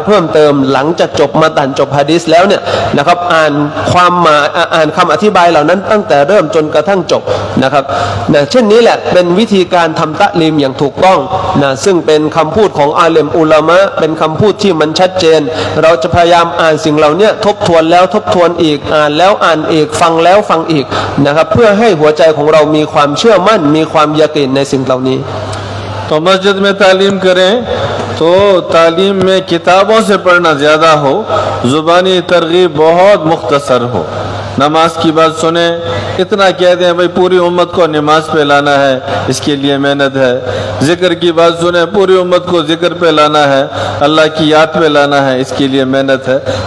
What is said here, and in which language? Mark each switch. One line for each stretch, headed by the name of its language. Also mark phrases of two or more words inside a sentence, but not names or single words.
Thai: เพิ่มเติมหลังจากจบมะตันจบหะดีษแล้วเนี่ยนะครับอ่านความหมายอ่านคำอธิบายเหล่านั้นตั้งแต่เริ่มจนกระทั่งจบนะครับเช่นนี้แหละเป็นวิธีการทำตะลีมอย่างถูกต้องซึ่งเป็นคำพูดของอาลิมอุลามะเป็นคำพูดที่มันชัดเจนเราจะพยายามอ่านสิ่งเหล่านี้ทบทวนแล้วทบทวนอีกอ่านแล้วอ่านอีกฟังแล้วฟังอีกนะครับเพื่อให้หัวใจของเรามีความเชื่อมั่นมีความยะกีนในสิ่งเหล่านี้
Hindi: तो मस्जिद में तालीम करें तो तालीम में किताबों से पढ़ना ज़्यादा हो ज़ुबानी तरगीब बहुत मुख्तसर हो नमाज की बात सुने इतना कह दें भाई पूरी उम्मत को नमाज पे लाना है इसके लिए मेहनत है ज़िक्र की बात सुने पूरी उम्मत को ज़िक्र पे लाना है अल्लाह की याद पे लाना है इसके लिए मेहनत है